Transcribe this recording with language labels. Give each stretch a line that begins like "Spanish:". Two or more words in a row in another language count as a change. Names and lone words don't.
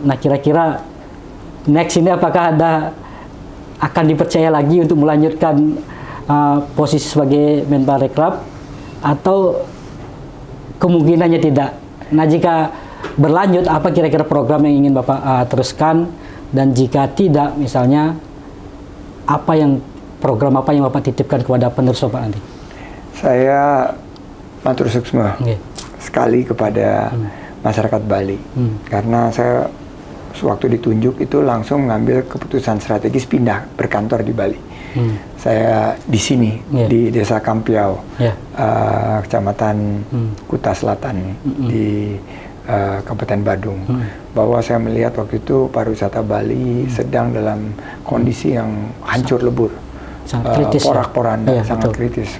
Indonesian: Nah, kira-kira next ini apakah akan dipercaya lagi untuk melanjutkan posisi sebagai Menparekraf atau kemungkinannya tidak? Nah, jika berlanjut, apa kira-kira program yang ingin Bapak teruskan? Dan jika tidak, misalnya, program apa yang Bapak titipkan kepada penerus Bapak nanti? Saya
Balinese: matur suksma
Indonesian: sekali kepada masyarakat Bali, karena saya sewaktu ditunjuk itu langsung mengambil keputusan strategis pindah berkantor di Bali. Saya di sini di Desa Kampiau, Kecamatan Kuta Selatan di Kabupaten Badung, bahwa saya melihat waktu itu pariwisata Bali sedang dalam kondisi yang hancur lebur, porak-poranda, sangat kritis.